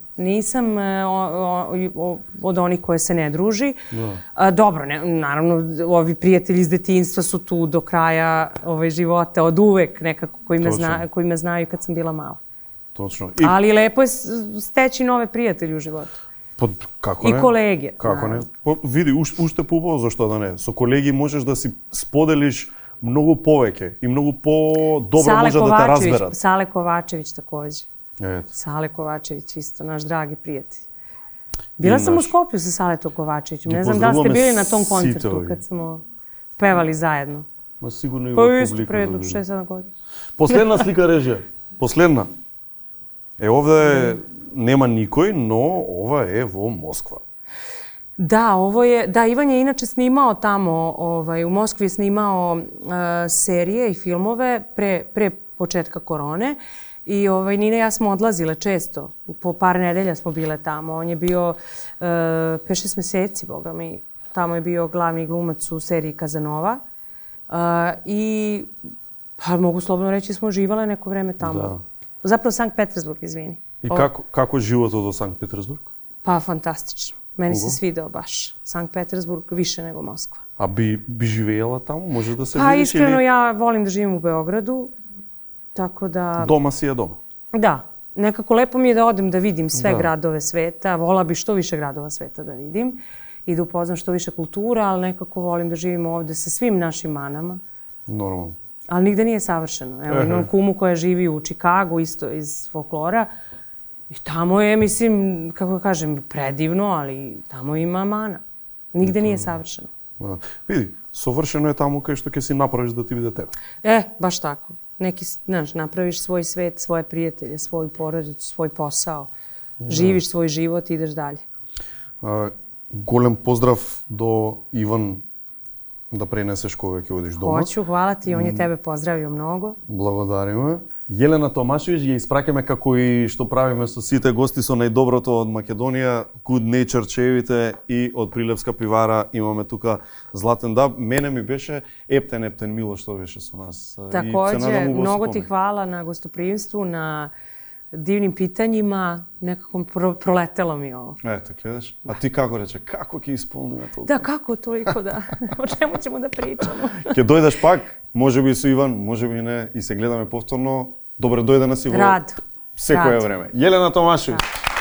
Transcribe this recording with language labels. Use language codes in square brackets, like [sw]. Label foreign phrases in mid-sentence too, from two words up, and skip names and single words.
[sr] Nisam od onih koje se ne druži. Dobro, naravno, ovi prijatelji iz detinjstva su tu do kraja života, od uvek nekako koji me znaju kad sam bila mala. Točno. Ali lepo je steći nove prijatelje u životu. [mk] Како И не? колеги. Како не? Види, уште побаво, зашто да не? Со колеги можеш да си споделиш многу повеќе и многу по-добро може да те разберат. [sr] Sale Kovačević takođe. [mk] Ето. [sr] Sale Kovačević isto, naš dragi prijatelj. Bila sam u Skoplju sa Saletom Kovačevićem. Ne znam da ste bili na tom koncertu kad smo pevali zajedno. [mk] Ма сигурно и [sr] Pa [mk] во [sr] isto [mk] публика. [sr] pre 6-7 godina. [mk] Последна слика режија. Последна. Овде нема никој, но ова е во Москва. [sr] Da, Ivan je inače snimao tamo, u Moskvi je snimao serije i filmove pre početka korone i Nina i ja smo odlazile često, po par nedelja smo bile tamo. On je bio 5-6 meseci, boga mi, tamo je bio glavni glumac u seriji Kazanova i pa mogu slobodno reći smo živale neko vreme tamo. Da. Zapravo Sankt Petersburg, izvini. [mk] И како животот во Санкт Петербург? [sr] Pa fantastično. Meni se svideo baš. Sankt Petersburg više nego Moskva. [mk] А би живеела таму? Може да се [sr] Pa [mk] видиш [sr] iskreno [mk] или [sr] ja volim da živim u Beogradu. Tako da... [mk] дома си е дома? [sr] Da. Nekako lepo mi je da odem da vidim sve gradove sveta. Vola bi što više gradova sveta da vidim i da upoznam što više kultura, ali nekako volim da živim ovde sa svim našim manama. [mk] Нормално. [sr] Ali nigde nije savršeno. Evo, imam kumu koja živi u Čikagu, isto iz folklora. I tamo je, mislim, kako da kažem, predivno, ali tamo ima mana. Nigde nije savršeno. [mk] Да. Види, совршено е таму кај што ќе си направиш да ти биде тебе. [sr] Baš tako. Neki, znaš, napraviš svoj svet, svoje prijatelje, svoju porodicu, svoj posao. Živiš svoj život i ideš dalje. [mk] Голем поздрав до Иван да пренесеш кога ќе одиш дома. [sr] Hoću, hvala ti, on je tebe pozdravio mnogo. [mk] Благодариме. Јелена Томашевиќ ја испраќаме како и што правиме со сите гости со најдоброто од Македонија, Good Nature чевите и од Прилепска пивара имаме тука Златен Даб. Мене ми беше ептен мило што беше со нас. [sr] Takođe, mnogo ti hvala na gostoprimstvu, na divnim pitanjima, nekako proletelo mi ovo. [mk] Ето, гледаш. А ти како рече, како ќе исполниме тоа? [sr] Da, kako toliko da? O čemu ćemo da pričamo? [mk] Ќе дојдеш пак, можеби со Иван, можеби не, и се гледаме повторно. Добре дојде на си во [sr] Rado. [mk] секое време. Јелена Томашевиќ.